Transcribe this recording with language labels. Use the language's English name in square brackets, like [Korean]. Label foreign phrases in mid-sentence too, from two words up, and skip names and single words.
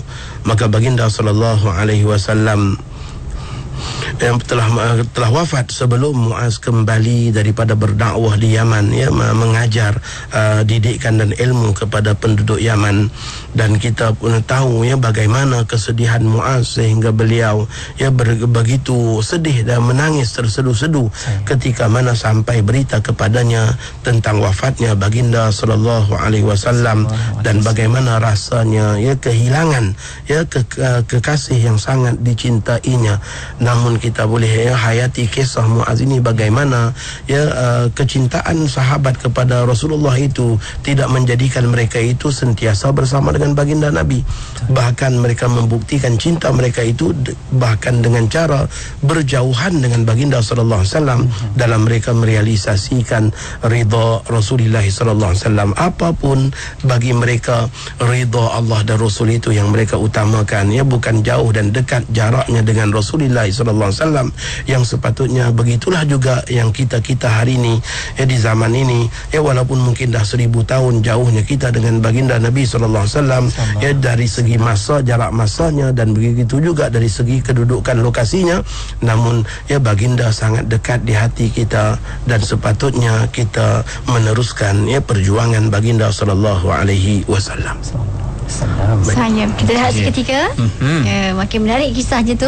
[Malay] Maka baginda [Arabic] صلى الله عليه وسلم [Malay] yang telah wafat sebelum Muaz kembali daripada berdakwah di Yaman, mengajar didikan dan ilmu kepada penduduk Yaman. Dan kita pun tahu bagaimana kesedihan Muaz, sehingga beliau begitu sedih dan menangis tersedu-sedu ketika mana sampai berita kepadanya tentang wafatnya baginda [Arabic] صلى الله عليه وسلم, [Malay] dan bagaimana rasanya kehilangan kekasih yang sangat dicintainya. Namun kita boleh hayati kisah Muaz ini, bagaimana kecintaan sahabat kepada Rasulullah itu tidak menjadikan mereka itu sentiasa bersama dengan baginda Nabi. Bahkan mereka membuktikan cinta mereka itu bahkan dengan cara berjauhan dengan baginda [Arabic] صلى الله عليه وسلم [Malay] dalam mereka merealisasikan ridha Rasulullah [Arabic] صلى الله عليه وسلم. [Malay] Apapun bagi mereka, ridha Allah dan Rasul itu yang mereka utamakan, bukan jauh dan dekat jaraknya dengan Rasulullah [Arabic] صلى الله عليه وسلم. [Malay] Yang sepatutnya begitulah juga yang kita hari ini di zaman ini, walaupun mungkin dah 1000 tahun jauhnya kita dengan baginda Nabi [Arabic] صلى الله عليه وسلم، وسلم, [Malay] ya, dari segi masa, jarak masanya, dan begitu juga dari segi kedudukan lokasinya. Namun ya baginda sangat dekat di hati kita, dan sepatutnya kita meneruskan ya perjuangan baginda [Arabic] صلى الله عليه وسلم. [Malay] Saya kita lihat seketika. Makin menarik kisahnya tu.